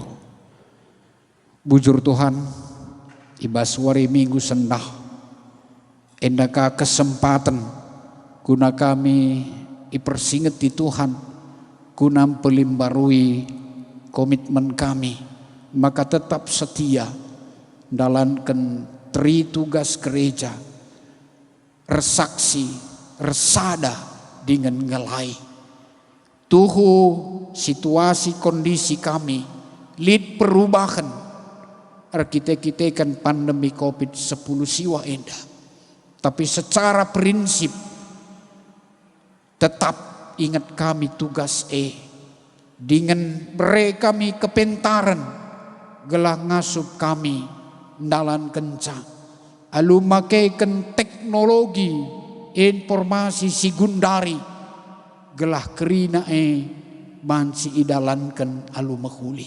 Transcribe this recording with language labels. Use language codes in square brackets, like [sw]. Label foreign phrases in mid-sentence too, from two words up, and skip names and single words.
[btx] Bujur Tuhan, ibas wari minggu sendah, endaka kesempatan guna kami ipersingeti Tuhan, guna pelimbarui komitmen kami, [id] maka tetap setia [btx] dalankan tri tugas gereja, resaksi, resada dengan ngelai. Tuhu situasi kondisi kami, lid perubahan, kita kan pandemi COVID-10 siwa endah. Tapi secara prinsip, tetap ingat kami tugas dengan mereka kami kepentaran, gelah ngasup kami dalan kencang, alu makaikan teknologi informasi sigundari gelah kerina bansi idalankan alu mahuli.